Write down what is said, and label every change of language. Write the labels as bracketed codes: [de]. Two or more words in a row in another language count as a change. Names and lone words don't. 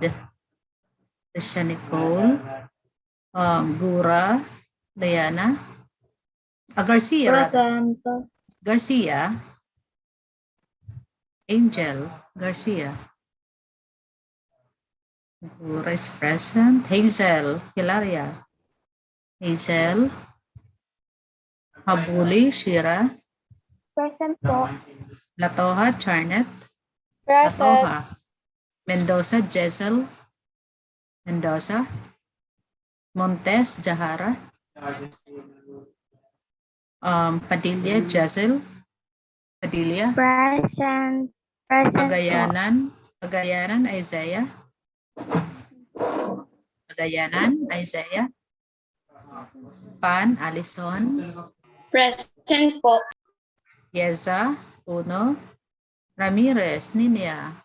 [en] Tricia Nicole. Gura. Diana. Garcia. Present. Garcia. Angel Garcia. Gura is present. Hazel Hilaria. Hazel. Habuli Shira. Present po. Latoha Charnet. Present. Latoha. Mendoza Jessel. Mendoza. Montes Jahara. Padilla Jessel. Padilla. Present. Present po. Pagayanan. Pagayanan Isaiah. Pagayanan Isaiah. Pan Alison. Present po. Yeza Uno. Ramirez Ninia.